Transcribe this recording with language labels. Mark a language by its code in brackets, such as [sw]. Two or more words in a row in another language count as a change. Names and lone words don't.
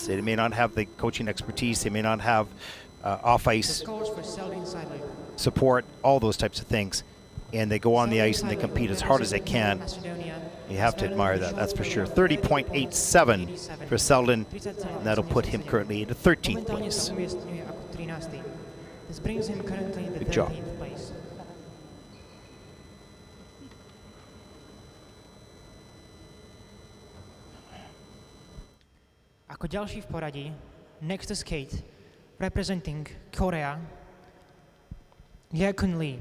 [en] They may not have the coaching expertise. They may not have off-ice support, all those types of things. And they go on the ice and they compete as hard as they can. You have to admire that, that's for sure. 30.87 for Selden, and that'll put him currently into 13th place. This brings him currently in the Good job. 13th place. [sk] Ako ďalší v poradí, [en] next to skate, representing Korea, Yekun Lee.